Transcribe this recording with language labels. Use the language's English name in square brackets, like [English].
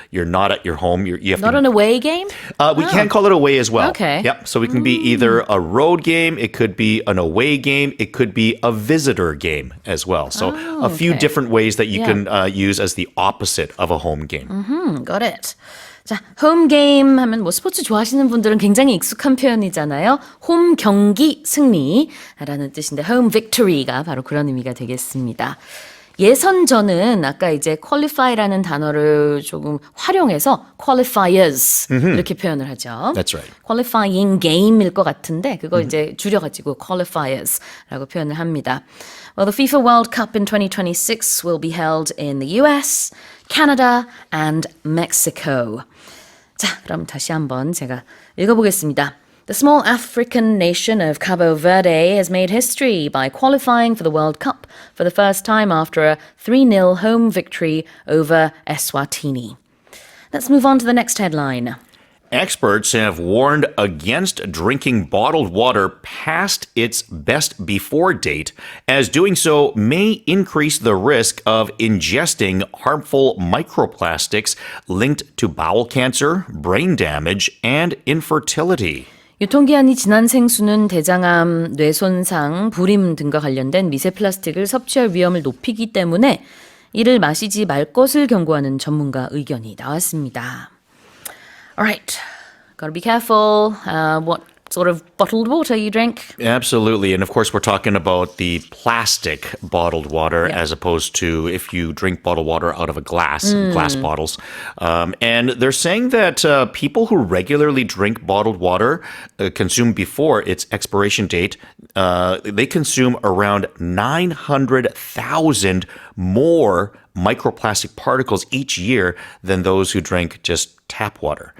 [English] You're not at your home. You have Not to, an away game? we can call it away as well. Okay. Yep. So it can be either a road game, it could be an away game, it could be a visitor game as well. So a few okay. different ways that you can use as the opposite of a home game. Got it. [Korean] 자, 홈 게임 하면 뭐 스포츠 좋아하시는 분들은 굉장히 익숙한 표현이잖아요. 홈 경기 승리라는 뜻인데 home victory가 바로 그런 의미가 되겠습니다. 예선전은 아까 이제 qualify라는 단어를 조금 활용해서 qualifiers 이렇게 표현을 하죠. [English] That's right. [Korean] qualifying game일 것 같은데 그거 이제 줄여가지고 qualifiers라고 표현을 합니다. [English] Well, the FIFA World Cup in 2026 will be held in the US, Canada and Mexico. [Korean] 자, 그럼 다시 한번 제가 읽어보겠습니다. [English] The small African nation of Cabo Verde has made history by qualifying for the World Cup for the first time after a 3-0 home victory over Eswatini. Let's move on to the next headline. Experts have warned against drinking bottled water past its best before date, as doing so may increase the risk of ingesting harmful microplastics linked to bowel cancer, brain damage, and infertility. [Korean] 유통기한이 지난 생수는 대장암, 뇌손상, 불임 등과 관련된 미세 플라스틱을 섭취할 위험을 높이기 때문에 이를 마시지 말 것을 경고하는 전문가 의견이 나왔습니다. [English] Alright, gotta be careful what sort of bottled water you drink. Absolutely. And of course, we're talking about the plastic bottled water as opposed to if you drink bottled water out of a glass bottles. And they're saying that people who regularly drink bottled water consume before its expiration date, they consume around 900,000 more microplastic particles each year than those who drink just tap water.